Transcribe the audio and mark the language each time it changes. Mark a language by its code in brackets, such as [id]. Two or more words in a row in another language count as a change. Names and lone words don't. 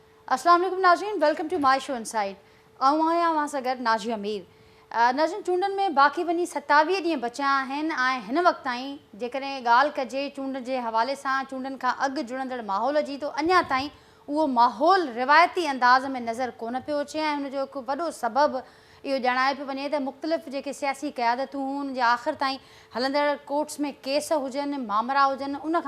[ar] السلام عليكم [sd] नाज़रीन, [en] Welcome to my show Inside. [sd] आऊं सां नाजिया मीर। नाज़रीन, चूंडनि में बाक़ी वञी 27 ॾींहं बचिया आहिनि ऐं हिन वक़्त ताईं जेकॾहिं ॻाल्हि कजे चूंड जे हवाले सां चूंडनि खां अॻु जुड़ंदड़ माहौल जी, तो अञा ताईं उहो माहौल रिवायती अंदाज़ में नज़र कोन पियो अचे ऐं हुनजो हिकु वॾो सबबु इहो ॼाणाए पियो वञे त मुख़्तलिफ़ जेके सियासी क़यादतूं हुन जे आख़िर ताईं हलंदड़ कोर्ट्स में केस हुजनि, मामला हुजनि, उन खां